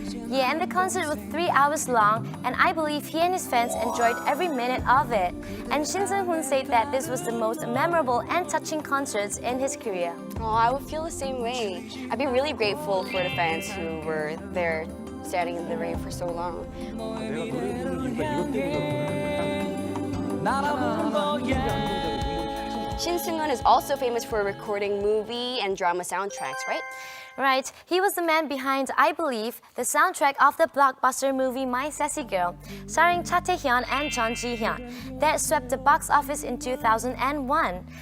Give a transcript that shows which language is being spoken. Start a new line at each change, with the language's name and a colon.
English: Yeah, and the concert was 3 hours long, and I believe he and his fans enjoyed every minute of it. And Shin Seung-hoon said that this was the most memorable and touching concerts in his career. Oh, I would feel the same way. I'd be really grateful for the fans who were there standing in the rain for so long.
Korean: 내가 노래 부르는 이유가 이것 때문이다.
English: Shin Seung-hoon is also famous for recording movie and drama soundtracks, right? Right, he was the man behind, I believe, the soundtrack of the blockbuster movie My Sassy Girl, starring Cha Tae-hyun and Jeon Ji-hyun, that swept the box office in 2001.